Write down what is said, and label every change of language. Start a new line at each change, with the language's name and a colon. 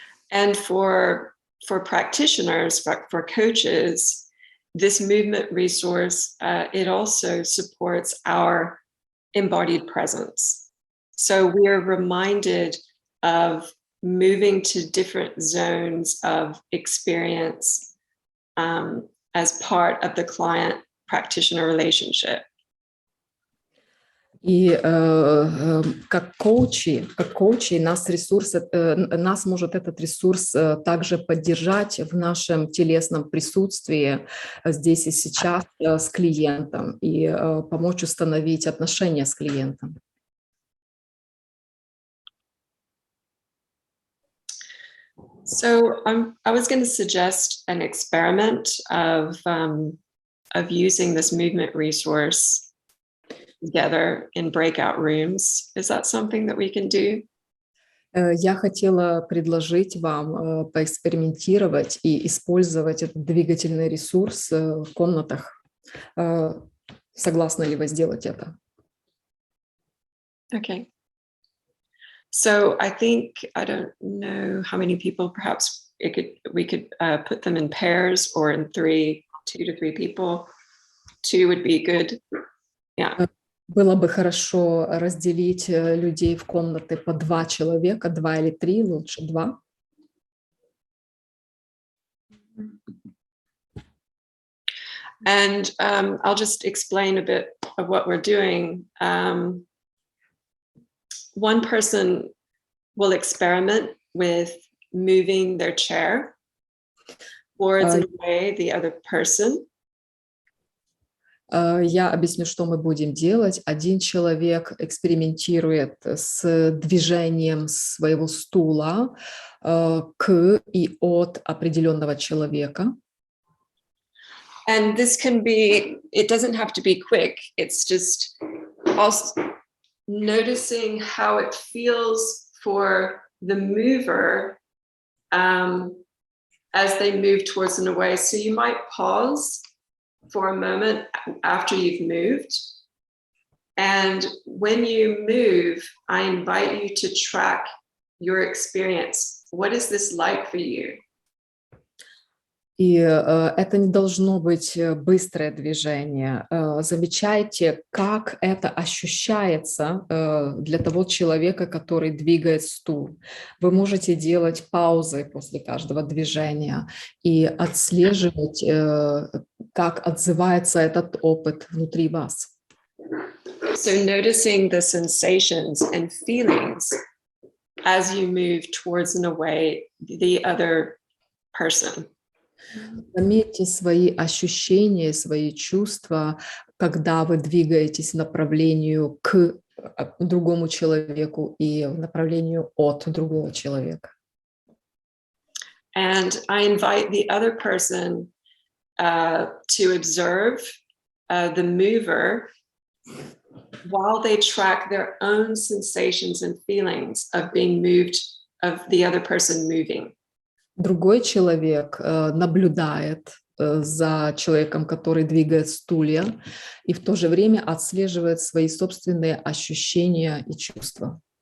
English: And for practitioners, for coaches, this movement resource, it also supports our embodied presence. So we're reminded of moving to different zones of experience as part of the client-practitioner relationship.
Russian: И как коучи нас может этот ресурс также поддержать в нашем телесном присутствии здесь и сейчас с клиентом и помочь установить отношения с клиентом.
English: So I was going to suggest an experiment of using this movement resource together in breakout rooms. Is that something that we can do?
Russian: Я хотела предложить вам поэкспериментировать и использовать этот двигательный ресурс в комнатах. Согласны ли вы сделать это?
English: Okay. So I think, I don't know how many people, perhaps we could put them in pairs or in 2 to 3 people. 2 would be good. Yeah.
Russian: Было бы хорошо разделить людей в комнаты по 2 человека, 2 или 3, лучше 2.
English: And I'll just explain a bit of what we're doing. One person will experiment with moving their chair towards and away the other person.
Russian: Я объясню, что мы будем делать. Один человек экспериментирует с движением своего стула к и от определенного человека.
English: And this can be, it doesn't have to be quick. It's just also noticing how it feels for the mover as they move towards and away. So you might pause for a moment after you've moved. And when you move, I invite you to track your experience. What is this like for you?
Russian: И это не должно быть быстрое движение. Замечайте, как это ощущается для того человека, который двигает стул. Вы можете делать паузы после каждого движения и отслеживать, как отзывается этот опыт внутри вас.
English: So noticing the sensations and feelings as you move towards and away the other person.
Russian: Заметьте свои ощущения, свои чувства, когда вы двигаетесь в направлению к другому человеку и в направлению от другого человека.
English: And I invite the other person to observe the mover while they track their own sensations and feelings of being moved, of the other person moving.
Russian: Другой человек наблюдает за человеком, который двигает стулья, и в то же время отслеживает свои собственные ощущения и чувства.